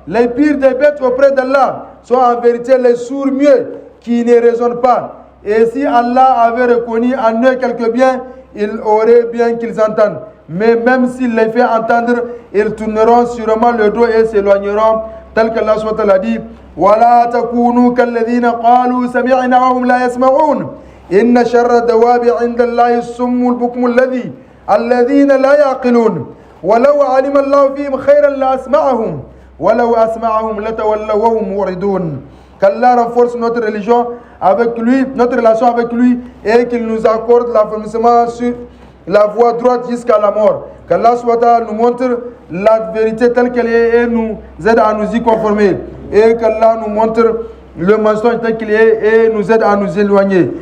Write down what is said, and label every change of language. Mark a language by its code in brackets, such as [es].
[fr] Les pires des bêtes auprès d'Allah sont en vérité les sourds muets qui ne raisonnent pas. Et si Allah avait reconnu en eux quelque bien, il aurait bien qu'ils entendent. mais même s'il les fait entendre, ils tourneront sûrement le dos et s'éloigneront, tel que Allah SWT l'a dit. [ar] ولا تكونوا كالذين قالوا سمعنا وهم لا يسمعون إن شر الدواب عند الله الصم البكم الذين لا يعقلون ولو علم الله فيهم خيرا لأسمعهم ولو أسمعهم لتولوا وهم معرضون. [fr] Qu'Allah renforce notre religion avec lui, notre relation avec lui, et qu'il nous accorde l'affermissement sur la voie droite jusqu'à la mort. Qu'Allah SWT nous montre la vérité telle qu'elle est et nous aide à nous y conformer. Et qu'Allah nous montre le mensonge tel qu'il est et nous aide à nous éloigner.